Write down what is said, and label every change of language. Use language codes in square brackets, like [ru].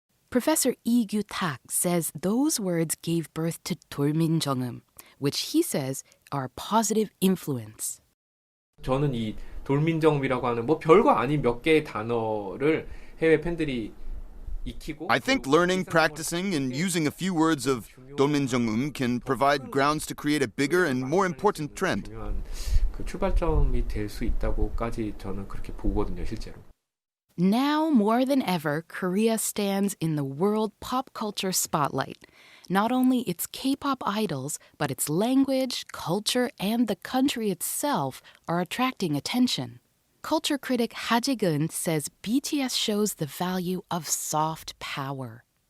[en] Professor Lee Gyu-tak says those words gave birth to 돌민정음, which he says are a positive influence. [ko] 저는 이 돌민정음이라고 하는 뭐 별거 아닌 몇 개의 단어를 해외 팬들이 익히고 [en] I think learning, practicing, and using a few words of 돌민정음 can provide grounds to create a bigger and more important trend. [ko] 그 출발점이 될 수 있다고까지 저는 그렇게 보거든요, 실제로. [en] Now more than ever, Korea stands in the world pop culture spotlight. Not only its K-pop idols, but its language, culture, and the country itself are attracting attention. Culture critic Ha Jae-geun says BTS shows the value of soft power.